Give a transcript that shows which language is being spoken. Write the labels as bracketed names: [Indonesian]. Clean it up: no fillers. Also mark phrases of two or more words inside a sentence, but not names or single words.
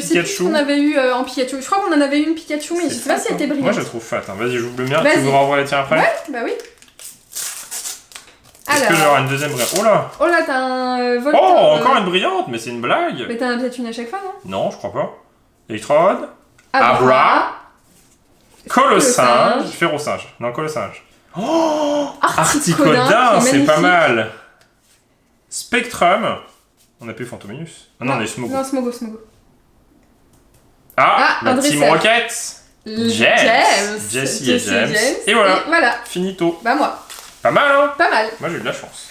[French] Je sais plus qu'on avait eu en Pikachu. Je crois qu'on en avait eu une Pikachu, mais je sais pas si elle était brillante. Moi, je la trouve fat. Hein. Vas-y, j'ouvre le mien. Tu vous renvoies la tienne après? Ouais, bah oui. Est-ce que j'aurai une deuxième brillante? Oh là, t'as un Voltorb. Oh, encore une brillante, mais c'est une blague. Mais t'en as peut-être une à chaque fois, non? Non, je crois pas. Electrode. Abra. Colossinge. Férocinge. Non, colossinge. Oh, Articodin, c'est pas mal. Spectrum. On a plus Fantominus. Ah non, on a eu Smogo. Non, Smogo. Ah, la Team Rocket. James. Jessie et James. Et voilà. Finito. Bah moi. Pas mal, hein? Pas mal. Moi, j'ai eu de la chance.